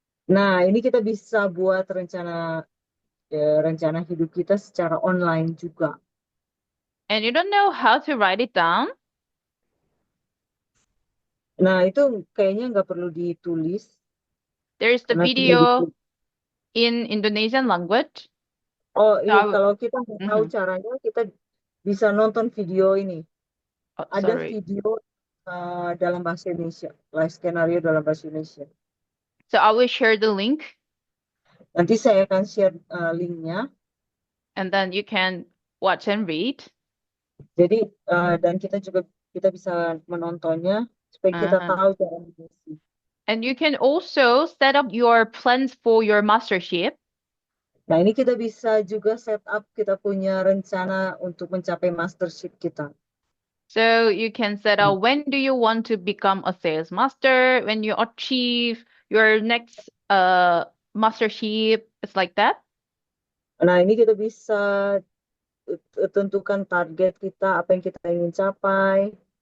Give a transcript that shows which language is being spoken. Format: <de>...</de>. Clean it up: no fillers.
<id>Nah, ini kita bisa buat rencana hidup kita secara online juga.</id> <en>And you don't know how to write it down?</en> <id>Nah, itu kayaknya nggak perlu ditulis.</id> <en>There is the</en> <id>karena</id> <en>video in Indonesian language. Oh So</en> <id>iya, kalau kita nggak tahu caranya, kita bisa nonton video ini. Ada video dalam bahasa Indonesia, live skenario dalam bahasa Indonesia.</id> <en>So I will share the link.</en> <id>Nanti saya akan share linknya.</id> <en>And then you can watch and read.</en> <id>Jadi dan kita bisa menontonnya supaya kita tahu cara mengisi.</id> <en>And you can also set up your plans for your mastership.</en> <id>Nah, ini kita bisa juga set up kita punya rencana untuk mencapai mastership kita.</id> <en>So you can set up when do you want to become a sales master, when you achieve your next mastership, it's like that.</en> <id>Nah, ini kita bisa tentukan target kita, apa yang kita ingin capai.</id>